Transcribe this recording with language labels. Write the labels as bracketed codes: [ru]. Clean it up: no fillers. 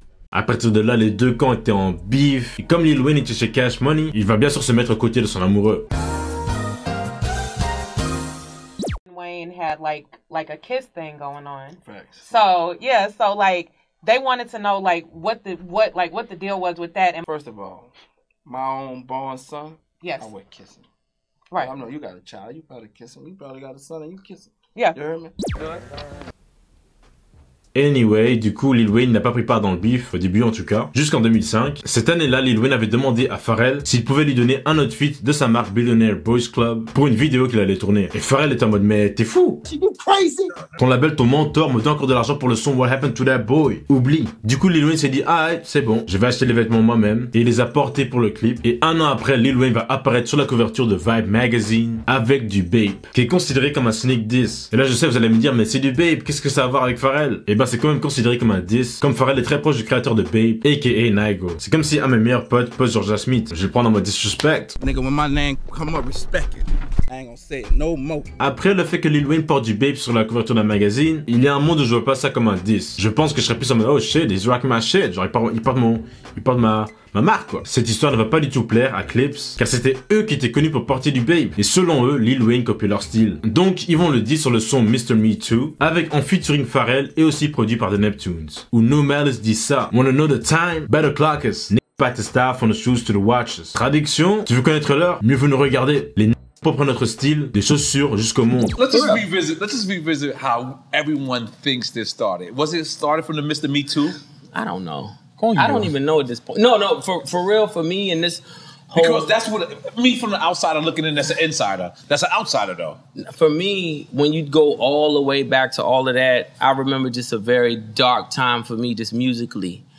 [fr] À partir de là, les deux camps étaient en beef. Et comme Lil Wayne était chez Cash Money, il va bien sûr se mettre aux côtés de son amoureux. [en] Wayne had like a kiss thing going on. Facts. So yeah, so like they wanted to know like what the deal was with that. And first of all, my own born son. Yes. I would kiss him. Right. I know you got a child. You probably kiss him. You probably got a son and you kiss him. Yeah. You heard me? Good. [fr] Anyway, du coup, Lil Wayne n'a pas pris part dans le beef, au début en tout cas, jusqu'en 2005. Cette année-là, Lil Wayne avait demandé à Pharrell s'il pouvait lui donner un outfit de sa marque Billionaire Boys Club pour une vidéo qu'il allait tourner. Et Pharrell était en mode, mais t'es fou! Ton label, ton mentor me donne encore de l'argent pour le son What Happened to That Boy. Oublie. Du coup, Lil Wayne s'est dit, ah ouais, c'est bon, je vais acheter les vêtements moi-même. Et il les a portés pour le clip. Et un an après, Lil Wayne va apparaître sur la couverture de Vibe Magazine avec du Bape, qui est considéré comme un sneak diss. Et là, je sais, vous allez me dire, mais c'est du Bape, qu'est-ce que ça a à voir avec Pharrell? Et bah, c'est quand même considéré comme un diss, comme Pharrell est très proche du créateur de Babe, a.k.a. Nigo. C'est comme si un de mes meilleurs potes poste Georgia Smith. Je vais le prendre en mode disrespect. [en] Nigga, when my name come up, respect it. I ain't gonna say it no more. [fr] Après le fait que Lil Wayne porte du Babe sur la couverture d'un magazine, il y a un monde où je vois pas ça comme un diss. Je pense que je serais plus en mode [en] oh shit, he's rocking my shit. [fr] Genre il porte ma marque quoi. Cette histoire ne va pas du tout plaire à Clips, car c'était eux qui étaient connus pour porter du Babe. Et selon eux, Lil Wayne copiait leur style. Donc ils vont le dire sur le son Mr. Me Too, avec en featuring Pharrell et aussi produit par The Neptunes. Où No Malice dit ça. [en] Wanna know the time? Better clock us. Pat the staff on the shoes to the watches. [fr] Traduction, tu veux connaître l'heure? Mieux vaut nous regarder. Les propres notre style, des chaussures jusqu'au monde. [en] Let's just revisit how everyone thinks this started. Was it started from the Mr. Me Too? I don't know. I don't even know at this point. No, for real, for me and this whole... Because that's what, me from the outsider looking in, that's an insider. That's an outsider though. For me, when you go all the way back to all of that, I remember just a very dark time for me just musically.